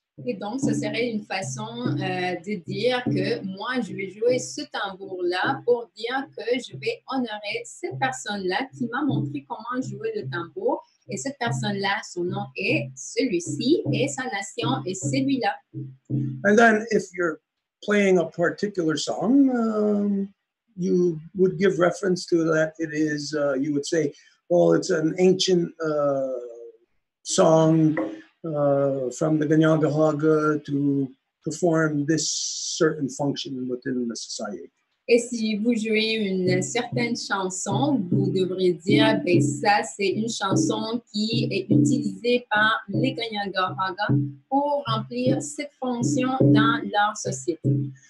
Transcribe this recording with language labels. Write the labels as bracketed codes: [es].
[fr] Et donc, ce serait une façon de dire que moi, je vais jouer ce tambour-là pour dire que je vais honorer cette personne-là qui m'a montré comment jouer le tambour. Et cette personne-là, son nom est celui-ci et sa nation est celui-là. [en] And then if you're playing a particular song, you would give reference to that. It is, you would say, well, it's an ancient song from the Ganyangahaga to perform this certain function within the society. [fr] Et si vous jouez une certaine chanson, vous devriez dire, ben ça, c'est une chanson qui est utilisée par les Ganyangahaga pour remplir cette fonction dans leur société.